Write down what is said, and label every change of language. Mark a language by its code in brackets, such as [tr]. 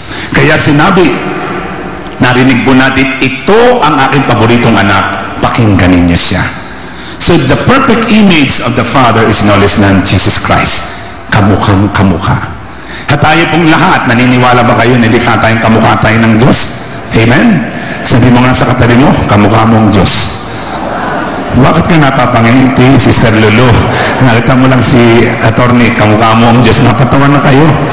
[tl] Kaya sinabi, narinig po natin, ito ang aking paboritong anak, pakinggan ninyo siya. [en] So the perfect image of the Father is no less than Jesus Christ. [tl] Kamukhang kamukha. At tayo pong lahat, naniniwala ba kayo na hindi ka tayong kamukha tayo ng Diyos? Amen? Sabi mo nga sa katabi mo, kamukha mong Diyos. Bakit ka napapangiti, Sister Lulu? Nakita mo lang si attorney, kamukha mo ang Diyos. Napatawa na kayo.